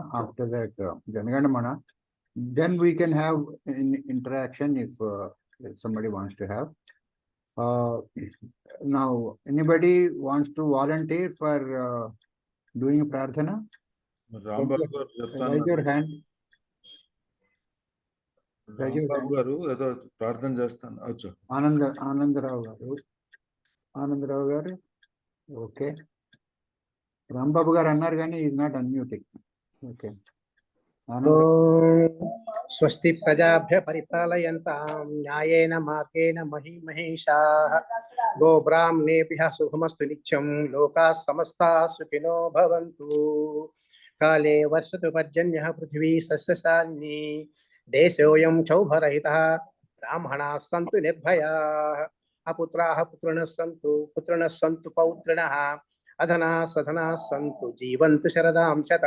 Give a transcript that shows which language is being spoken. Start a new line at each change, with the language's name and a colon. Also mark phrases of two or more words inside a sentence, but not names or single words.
English: After that, Janaganamana. Then we can have an interaction if somebody wants to have. Now, anybody wants to volunteer for doing a Prarthana? Raise your hand.
Telugu: రాంబాబు గారు ఏదో ప్రార్థన చేస్తాను. అచ్చా, ఆనందరావు గారు ఓకే. రాంబాబు గారు అన్నారు కానీ
English: is not unmuting.
Telugu: ఓకే.
Sanskrit: స్వస్తి ప్రజాభ్య పరిపాలయంతాం న్యాయేన మార్గేణ మహిమహేషాః గోబ్రాహ్మణేభ్యః శుభమస్తు నిత్యం లోకాః సమస్తాః సుఖినో భవంతు. కాలే వర్షతు పర్జన్యః పృథివీ సస్యశాలినీ దేశోऽयं క్షౌభరహితः బ్రాహ్మణాः సంతు నిర్భయాः అపుత్రాः పుత్రిణः సంతు పౌత్రిణः అధనా సధనా సంతు జీవంతు శరదాం శతం.